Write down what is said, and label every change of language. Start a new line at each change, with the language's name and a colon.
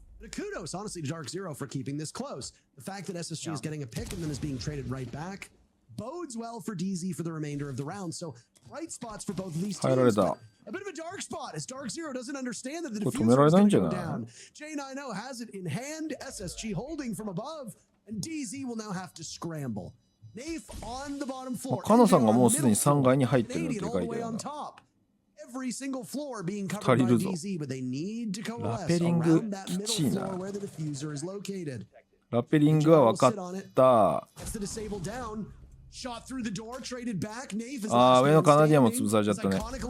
English: Kudos, honestly, to DarkZero for keeping this close. The fact that SSG is getting a pick and then is being traded right back bodes well for DZ for the remainder of the round. So, bright spots for both of these teams. A bit of a dark spot as DarkZero doesn't understand that the diffuser is going to go down. J90 has it in hand, SSG holding from above, and DZ will now have to scramble. Nafe on the bottom floor.
Japanese: カナさんがもうすでに3階に入ってるのって書いてあるな。
English: Every single floor being covered by DZ, but they need to coalesce around that middle floor where the diffuser is located.
Japanese: ラペリングは分かった。ああ、上のカナディアンも潰されちゃったね。